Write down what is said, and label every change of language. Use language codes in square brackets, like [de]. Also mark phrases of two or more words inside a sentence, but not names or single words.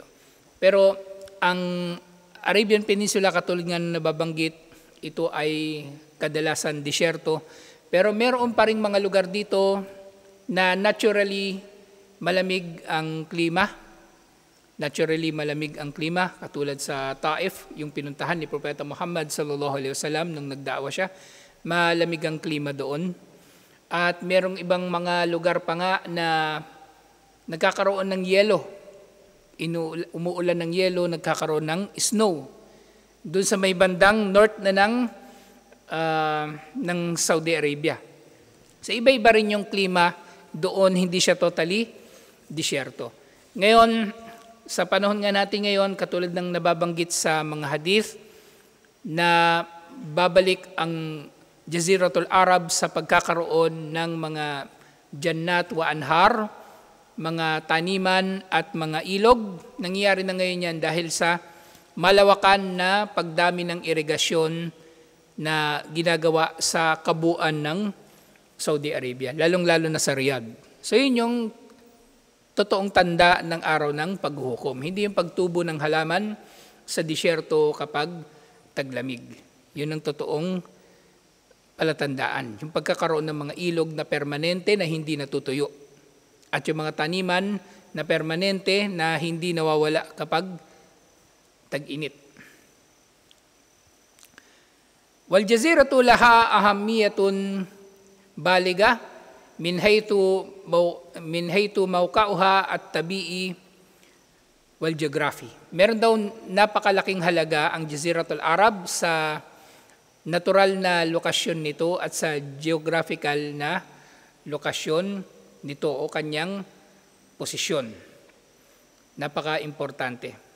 [tl] Pero ang Arabian Peninsula, katulad nga na nababanggit, ito ay kadalasan disyerto. Pero meron pa rin mga lugar dito na naturally malamig ang klima. Naturally malamig ang klima, katulad sa Taif, yung pinuntahan ni Propeta Muhammad [ar] صلى الله عليه وسلم [tl] nung nagdaawa siya. Malamig ang klima doon. At merong ibang mga lugar pa nga na nagkakaroon ng yelo. Umuulan ng yelo, nagkakaroon ng snow. Doon sa may bandang north na ng Saudi Arabia. So iba-iba rin yung klima doon, hindi siya totally disyerto. Ngayon, sa panahon nga natin ngayon, katulad ng nababanggit sa mga hadith, na babalik ang Jaziratul Arab sa pagkakaroon ng mga [ar] جنات وأنهار, [tl] mga taniman at mga ilog. Nangyayari na ngayon yan dahil sa malawakan na pagdami ng irigasyon na ginagawa sa kabuuan ng Saudi Arabia, lalong-lalo na sa Riyadh. So yun yung totoong tanda ng araw ng paghuhukom. Hindi yung pagtubo ng halaman sa disyerto kapag taglamig. Yun ang totoong palatandaan, yung pagkakaroon ng mga ilog na permanente na hindi natutuyo. At yung mga taniman na permanente na hindi nawawala kapag tag-init. [ar] والجزيرة لها أهمية بالغة من حيث موقعها الطبيعي وال geography. [tl] Meron daw napakalaking halaga ang Jaziratul Arab sa natural na lokasyon nito at sa geographical na lokasyon nito o kanyang posisyon. Napaka-importante.